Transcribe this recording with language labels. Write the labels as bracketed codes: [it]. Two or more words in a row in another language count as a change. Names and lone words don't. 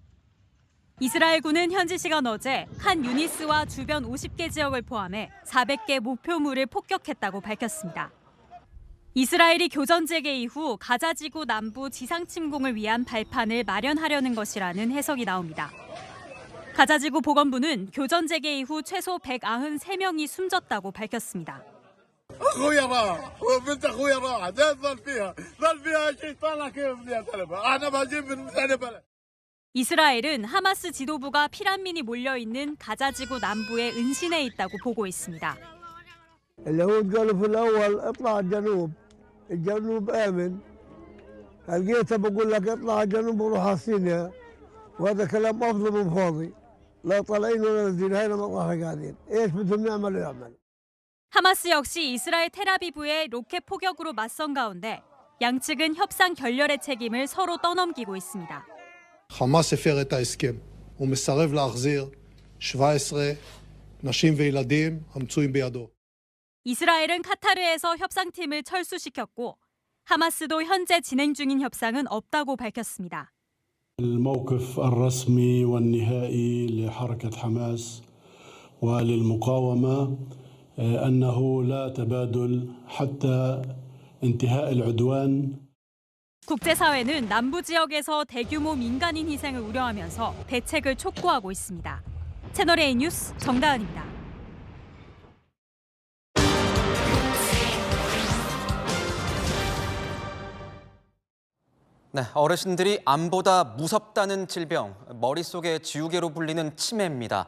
[ko] 이스라엘군은 현지 시간 어제 칸 유니스와 주변 50개 지역을 포함해 400개 목표물을 폭격했다고 밝혔습니다. 이스라엘이 교전 재개 이후 가자지구 남부 지상 침공을 위한 발판을 마련하려는 것이라는 해석이 나옵니다. 가자지구 보건부는 교전 재개 이후 최소 193명이 숨졌다고 밝혔습니다. [ar] اخويا راح وبنت اخويا راح ظل فيها شيء طالع كيف بدي اتلف انا بجيب من ثاني بلد. [ko] 이스라엘은 하마스 지도부가 피난민이 몰려 있는 가자지구 남부의 은신에 있다고 보고 있습니다. [ar] اليهود قالوا في الاول اطلع الجنوب، الجنوب امن. لقيتها بقول لك اطلع الجنوب وروح على سيناء، وهذا كلام افضل من فاضي. لا طالعين ولا نازلين، هنا مطرح قاعدين. ايش بدهم يعملوا يعمل. [ko] 하마스 역시 이스라엘 텔아비브의 로켓 포격으로 맞선 가운데 양측은 협상 결렬의 책임을 서로 떠넘기고 있습니다. [he] חמאס הפר את ההסכם. הוא מסרב להחזיר 17 נשים וילדים המצויים בידו. [ko] 이스라엘은 카타르에서 협상팀을 철수시켰고 하마스도 현재 진행 중인 협상은 없다고 밝혔습니다. [ar] الموقف الرسمي والنهائي لحركة حماس وللمقاومة أنه لا تبادل حتى انتهاء العدوان. [ko] 국제사회는 남부 지역에서 대규모 민간인 희생을 우려하면서 대책을 촉구하고 있습니다. 채널A 뉴스 정다은입니다. 네, 어르신들이 암보다 무섭다는 질병, 머릿속의 지우개로 불리는 치매입니다.